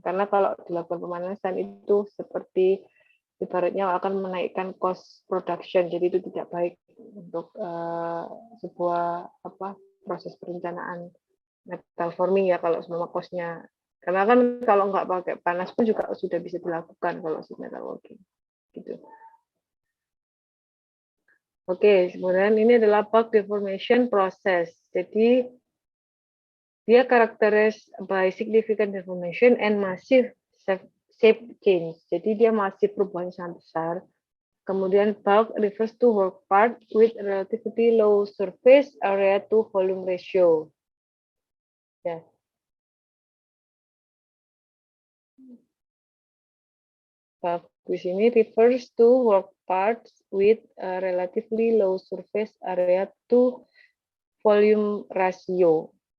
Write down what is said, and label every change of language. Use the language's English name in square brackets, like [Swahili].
[Indonesian] Karena kalau dilakukan pemanasan itu seperti ibaratnya akan menaikkan cost production, jadi itu tidak baik untuk sebuah proses perencanaan metal forming ya kalau semua cost-nya. Karena kan kalau nggak pakai panas pun juga sudah bisa dilakukan kalau sheet metal working. Gitu. Oke, kemudian ini adalah bulk deformation process. Jadi dia [English] characterized by significant deformation and massive shape change. [Indonesian] Jadi dia masih perubahan sangat besar. [English] Kemudian bulk refers to work part with relatively low surface area to volume ratio. Ya. Bulk [Indonesian] di sini [English] refers to work parts with a relatively low surface area to volume ratio.